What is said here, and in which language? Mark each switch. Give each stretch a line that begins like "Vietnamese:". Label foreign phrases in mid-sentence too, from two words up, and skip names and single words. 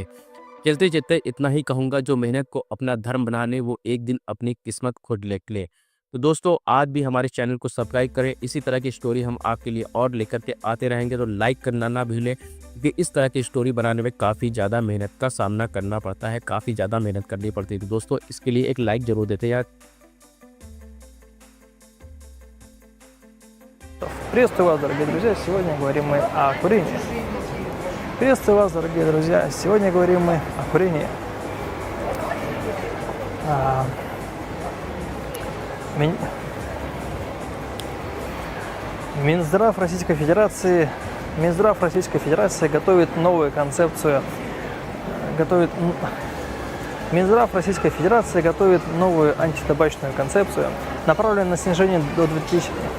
Hindi: चलते चलते इतना ही कहूँगा, जो मेहनत को अपना धर्म बनाने वो एक दिन अपनी किस्मत खुद लिख ले। तो दोस्तों, आज भी हमारे चैनल को सब्सक्राइब करें। इसी तरह की स्टोरी हम आपके लिए और लेकर के आते रहेंगे, तो लाइक करना ना भूलें क्योंकि इस तरह की स्टोरी बनाने में काफ़ी ज़्यादा मेहनत का सामना करना पड़ता है, काफ़ी ज़्यादा मेहनत करनी पड़ती है। तो दोस्तों, इसके लिए एक लाइक ज़रूर देते यार।
Russian: Приветствую вас, дорогие друзья! Сегодня говорим мы о курении. Приветствую вас, дорогие друзья! Сегодня говорим мы о курении. Минздрав Российской Федерации готовит новую концепцию, готовит Минздрав Российской Федерации готовит новую антитабачную концепцию, направленную на снижение до 2000.